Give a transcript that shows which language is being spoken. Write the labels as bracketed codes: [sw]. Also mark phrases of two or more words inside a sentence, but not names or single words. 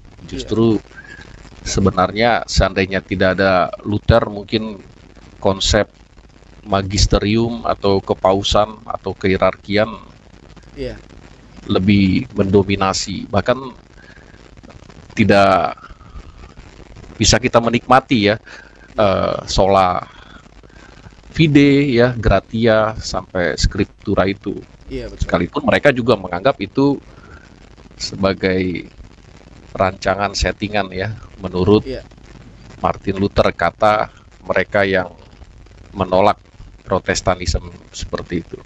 [id] Justru sebenarnya seandainya tidak ada Luther, mungkin konsep magisterium atau kepausan atau kehierarkian Iya. lebih mendominasi. Bahkan tidak bisa kita menikmati ya, [la] sola fide [id] ya, gratia sampai scriptura itu. Iya, betul. Sekalipun mereka juga menganggap itu sebagai rancangan settingan ya, menurut Iya. Martin Luther, kata mereka yang menolak Protestanisme seperti itu.